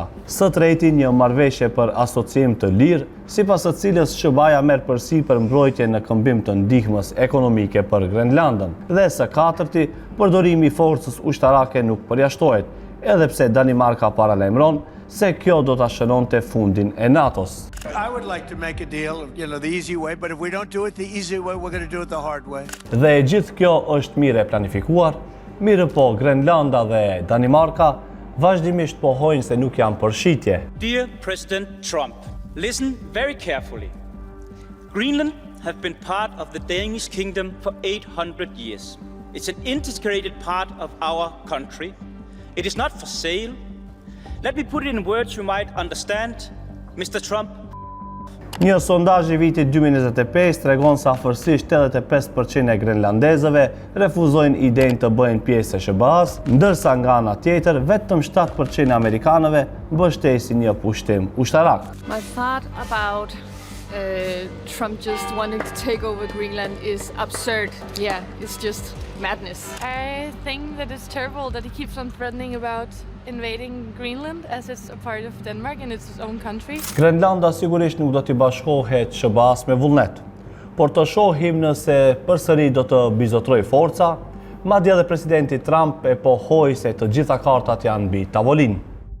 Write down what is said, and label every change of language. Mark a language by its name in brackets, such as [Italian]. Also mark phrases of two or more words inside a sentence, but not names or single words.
[Albanian] Së treti një marrëveshje për asocim të lirë, sipas së cilës SBA merr përsipër mbrojtje në këmbim të ndihmës ekonomike për Grenlandën. Dhe së katërti, përdorimi i forcës ushtarake nuk përjashtohet, edhe pse Danimarka paralajmëron se kjo do ta shënonte fundin e NATO-s. [English] I would like to make a deal, the easy way, but if we don't do it the easy way, we're going to do it the hard way. [Albanian] Dhe gjithë kjo është mirë e planifikuar, mirë po Grenlanda dhe Danimarka vazhdimisht pohojnë se nuk janë për shitje. [English] Dear President Trump, listen very carefully. Greenland have been part of the Danish kingdom for 800 years. It's an integrated part of our country. It is not for sale. Let me put it in words you might understand, Mr. Trump. [Albanian] Një sondazh i vitit 2025 tregon se afërsisht 85% e grenlandezëve refuzojnë idenë të bëhen pjesë e SBA-s, ndërsa nga ana tjetër vetëm 7% e amerikanëve mbështesin një pushtim ushtarak. [English] My thought about Trump just wanting to take over Greenland is absurd. Yeah, it's just madness. I think that it's terrible that he keeps on threatening about invading Greenland as it's a part of Denmark and it's his own country. [Albanian] Grenlanda sigurisht nuk do t'i bashkohet SBA-s me vullnet, por të shohim nëse përsëri do të bizotroj forca, madje edhe presidenti Trump e pohoi se të gjitha kartat janë mbi tavolinë.